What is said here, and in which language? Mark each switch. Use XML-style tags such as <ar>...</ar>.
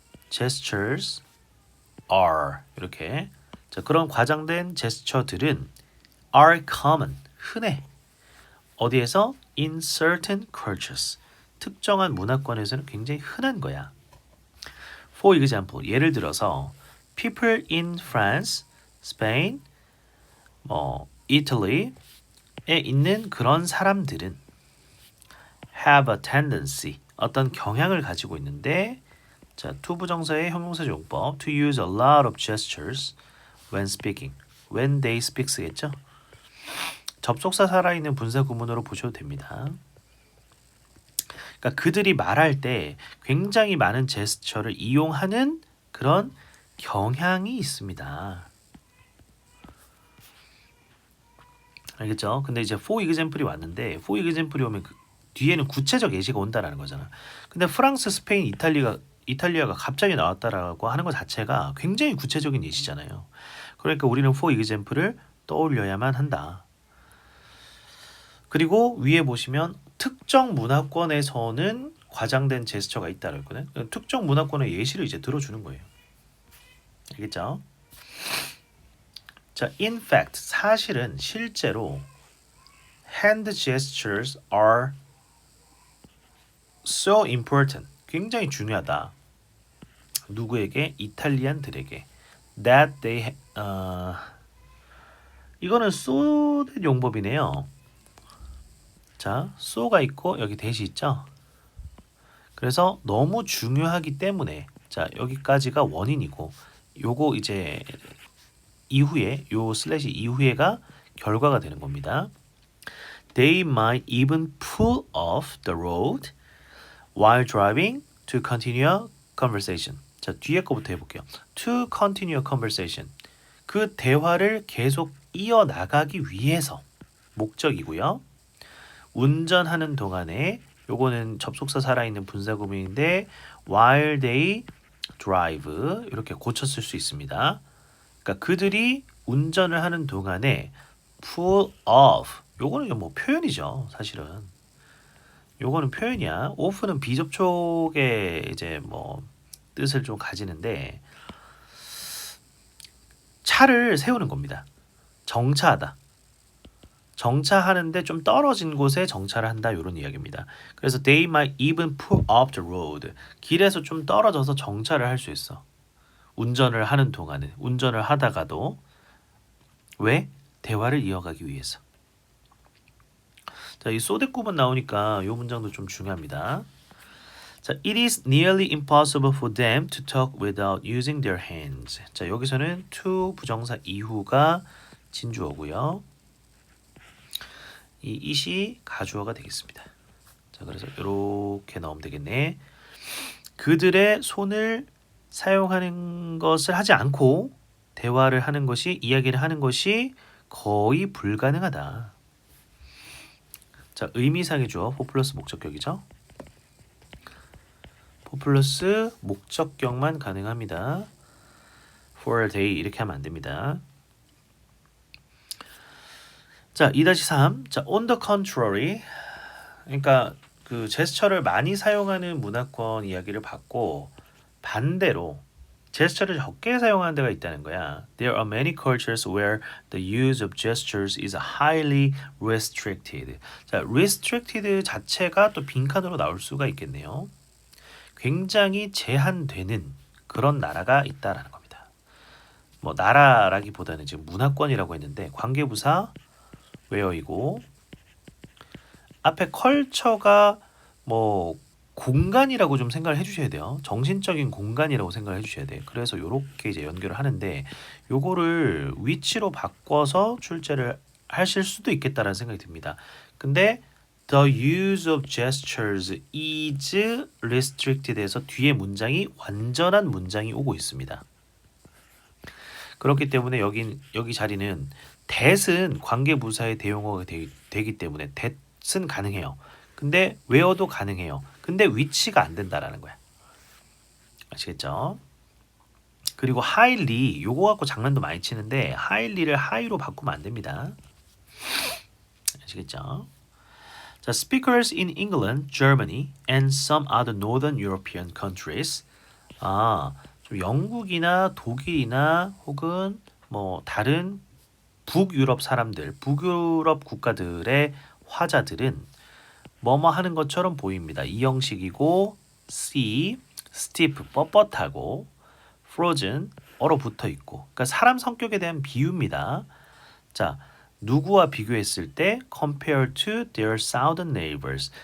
<en>gestures are</en> <ko>이렇게 자, 그런 과장된 제스처들은</ko> <en>are common</en> <ko>흔해. 어디에서?</ko> <en>in certain cultures</en> <ko>특정한 문화권에서는 굉장히 흔한 거야.</ko> <en>For example,</en> <ko>예를 들어서</ko> <en>people in France, Spain, Italy에</en> <ko>있는 그런 사람들은</ko> <en>have a tendency,</en> <ko>어떤 경향을 가지고 있는데 자, 투부정사의 형용사적 용법</ko> <en>to use a lot of gestures when speaking. when they speaks겠죠?</en> <ko>접속사 살아있는 분사 구문으로 보셔도 됩니다. 그러니까 그들이 말할 때 굉장히 많은 제스처를 이용하는 그런 경향이 있습니다. 알겠죠? 근데 이제 for example이 왔는데 for example이 오면 그 뒤에는 구체적 예시가 온다라는 거잖아. 근데 프랑스, 스페인, 이탈리가 이탈리아가 갑자기 나왔다라고 하는 것 자체가 굉장히 구체적인 예시잖아요. 그러니까 우리는 for example을 떠올려야만 한다. 그리고 위에 보시면 특정 문화권에서는 과장된 제스처가 있다고 했거든요. 특정 문화권의 예시를 이제 들어주는 거예요. 알겠죠?</ko> <en>자, in fact,</en> <ko>사실은 실제로</ko> <en>hand gestures are so important.</en> <ko>굉장히 중요하다. 누구에게? 이탈리안들에게.</ko> <en>That they</en> <ko>이거는 so된 용법이네요. 자, so가 있고 여기 대시 있죠? 그래서 너무 중요하기 때문에 자, 여기까지가 원인이고 요거 이제 이후에 요 슬래시 이후에가 결과가 되는 겁니다.</ko> <en>They might even pull off the road while driving to continue conversation.</en> <ko>자, 뒤에 거부터 해볼게요.</ko> <en>To continue conversation.</en> <ko>그 대화를 계속 이어나가기 위해서 목적이고요. 운전하는 동안에 요거는 접속사 살아있는 분사구문인데</ko> <en>while they drive</en> <ko>이렇게 고쳤을 수 있습니다. 그러니까 그들이 운전을 하는 동안에 pull off 요거는 뭐 표현이죠, 사실은. 요거는 표현이야. off는 비접촉의 이제 뭐 뜻을 좀 가지는데 차를 세우는 겁니다. 정차하다. 정차하는데 좀 떨어진 곳에 정차를 한다 이런 이야기입니다.</ko> <en>그래서 they might even pull off the road.</en> <ko>길에서 좀 떨어져서 정차를 할 수 있어. 운전을 하는 동안에 운전을 하다가도 왜? 대화를 이어가기 위해서. 자, 이 소댓구문 나오니까 이 문장도 좀 중요합니다.</ko> <en>자, it is nearly impossible for them to talk without using their hands.</en> <ko>자, 여기서는 to 부정사 이후가 진주어고요. 이 it이 가주어가 되겠습니다. 자, 그래서 이렇게 넣으면 되겠네. 그들의 손을 사용하는 것을 하지 않고 대화를 하는 것이 이야기를 하는 것이 거의 불가능하다. 자, 의미상의 주어 for 플러스 목적격이죠. for 플러스 목적격만 가능합니다.</ko> <en>for a day</en> <ko>이렇게 하면 안 됩니다.</ko> <en>자, 2-3. 자, on the contrary.</en> <ko>그러니까 그 제스처를 많이 사용하는 문화권 이야기를 받고 반대로 제스처를 적게 사용하는 데가 있다는 거야.</ko> <en>There are many cultures where the use of gestures is highly restricted.</en> <ko>자, restricted 자체가 또 빈칸으로 나올 수가 있겠네요. 굉장히 제한되는 그런 나라가 있다라는 겁니다. 뭐 나라라기보다는 지금 문화권이라고 했는데 관계부사 where이고 앞에 컬처가 뭐 공간이라고 좀 생각을 해주셔야 돼요. 정신적인 공간이라고 생각을 해주셔야 돼요. 그래서 이렇게 이제 연결을 하는데 요거를 위치로 바꿔서 출제를 하실 수도 있겠다라는 생각이 듭니다. 근데</ko> <en>the use of gestures is restricted</en> <ko>에서 뒤에 문장이 완전한 문장이 오고 있습니다. 그렇기 때문에 여기 자리는 that은 관계부사의 대용어가 되기 때문에 that은 가능해요. 근데 where도 가능해요. 근데 위치가 안 된다라는 거야. 아시겠죠? 그리고 highly 요거 갖고 장난도 많이 치는데 highly를 high로 바꾸면 안 됩니다. 아시겠죠?</ko> <en>자, speakers in England, Germany, and some other northern European countries.</en> <ko>좀 영국이나 독일이나 혹은 뭐 다른 북유럽 사람들, 북유럽 국가들의 화자들은 뭐뭐 하는 것처럼 보입니다. 이 형식이고</ko> <en>see, stiff,</en> <ko>뻣뻣하고 frozen, 얼어붙어 있고. 그러니까 사람 성격에 대한 비유입니다.</ko> <en>자,</en> <ko>누구와 비교했을 때</ko> <en>compare to their southern neighbors.</en>